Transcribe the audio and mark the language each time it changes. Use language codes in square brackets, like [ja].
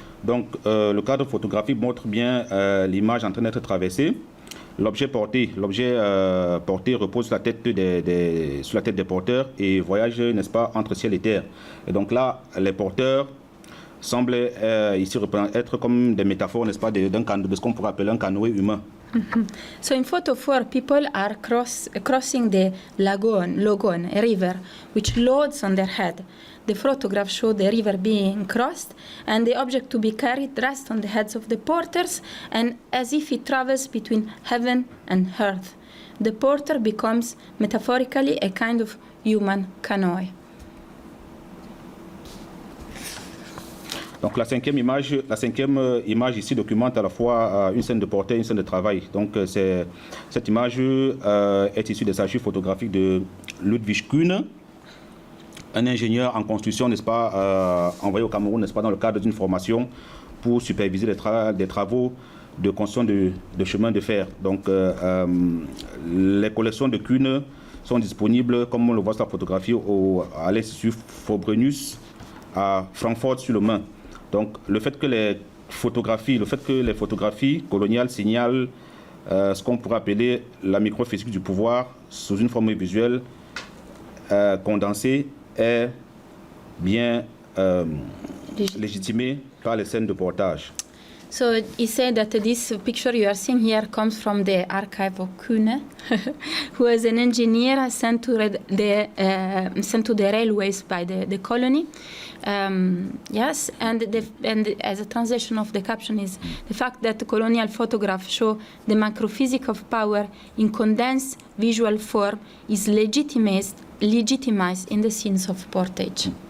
[fr] Donc le cadre photographique montre bien l'image en train d'être traversée. L'objet porté repose sur la tête des porteurs et voyage, n'est-ce pas, entre ciel et terre. Et donc là, les porteurs semblent ici être comme des métaphores, n'est-ce pas, de ce qu'on pourrait appeler un canoë humain. Mm-hmm. [en] So in photo 4, people are crossing the Logone, a river, which loads on their head. The photograph shows the river being crossed, and the object to be carried rests on the heads of the porters, and as if it travels between heaven and earth. The porter becomes metaphorically a kind of human canoe. [fr] Donc la cinquième image ici documente à la fois une scène de portée et une scène de travail. Donc cette image est issue des archives photographiques de Ludwig Kühne, un ingénieur en construction, n'est-ce pas, envoyé au Cameroun, n'est-ce pas, dans le cadre d'une formation pour superviser des travaux de construction de chemin de fer. Donc les collections de Kühne sont disponibles, comme on le voit sur la photographie, à l'Institut Frobenius à Francfort-sur-le-Main. Donc le fait que les photographies coloniales signalent ce qu'on pourrait appeler la microphysique du pouvoir sous une forme visuelle condensée est bien légitimé par les scènes de portage. [en] So he said that this picture you are seeing here comes from the archive of Kühne, who was an engineer sent to the railways by the colony. Yes, and as a translation of the caption is the fact that the colonial photographs show the macrophysics of power in condensed visual form is legitimized in the scenes of portage.